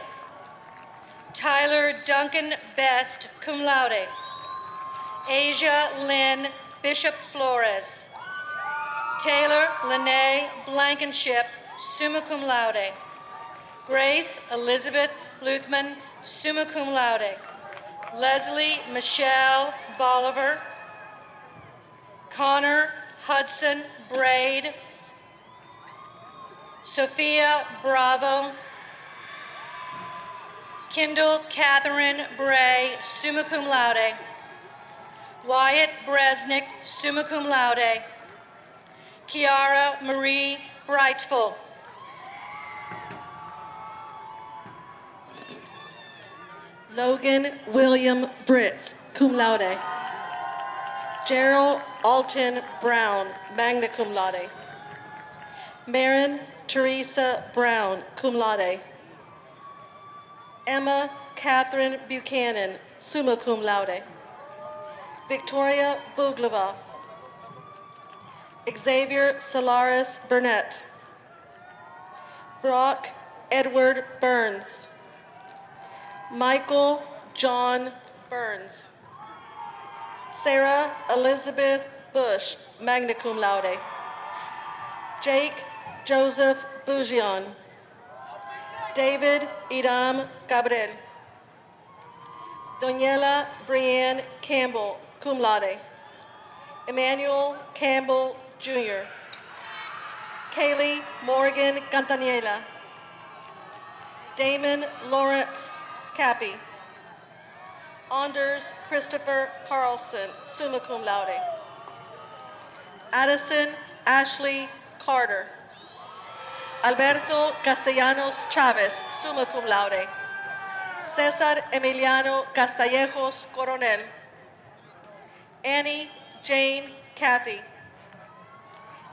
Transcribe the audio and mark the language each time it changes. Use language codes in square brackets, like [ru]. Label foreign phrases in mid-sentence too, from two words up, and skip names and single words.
[en] Tyler Duncan Best, [la] cum laude. [en] Asia Lynn Bishop Flores. Taylor Lene Blankenship, [la] summa cum laude. [en] Grace Elizabeth Bluthman, [la] summa cum laude. [en] Leslie Michelle Bolivar. Connor Hudson Braid. Sophia Bravo. Kendall Catherine Bray, [la] summa cum laude. [en] Wyatt Bresnick, [la] summa cum laude. [en] Kiara Marie Brightful. Logan William Britz, [la] cum laude. [en] Gerald Alton Brown, [la] magna cum laude. [en] Marin Teresa Brown, [la] cum laude. [en] Emma Catherine Buchanan, [la] summa cum laude. [en] Victoria Buglava. Xavier Solaris Burnett. Brock Edward Burns. Michael John Burns. Sarah Elizabeth Bush, [la] magna cum laude. [en] Jake Joseph Bougion. David Idam Gabriel. Daniela Brienne Campbell, [la] cum laude. [en] Emmanuel Campbell Jr. Kaylee Morgan Cantaniela. Damon Lawrence Cappy. Anders Christopher Carlson, [la] summa cum laude. [en] Addison Ashley Carter. Alberto Castellanos Chavez, [la] summa cum laude. [en] Cesar Emiliano Castallejos Coronel. Annie Jane Caffey.